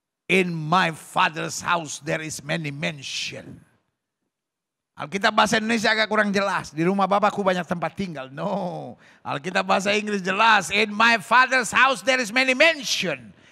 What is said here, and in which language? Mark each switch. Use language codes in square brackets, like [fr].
[en] In my father's house there is many mansion. [id] Alkitab bahasa Indonesia agak kurang jelas. Di rumah Bapakku banyak tempat tinggal. No. Alkitab bahasa Inggris jelas. [en] In my father's house there is many mansion.